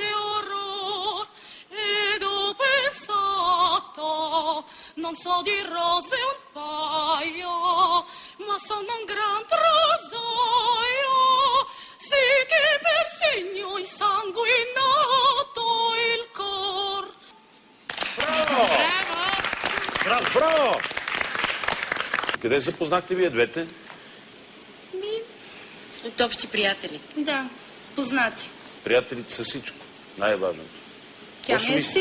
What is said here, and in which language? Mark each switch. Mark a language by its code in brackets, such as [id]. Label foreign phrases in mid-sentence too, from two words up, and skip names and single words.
[it] orror ed ho pensato, non so di rose un paio, ma sono un gran rosaio, sì che per segno insanguinato il cor. [bg] Браво! Браво! Браво! Къде запознахте вие двете? От общи приятели. Да, познати. Приятелите са всичко. Най-важното. Тя Точно ми е мисля.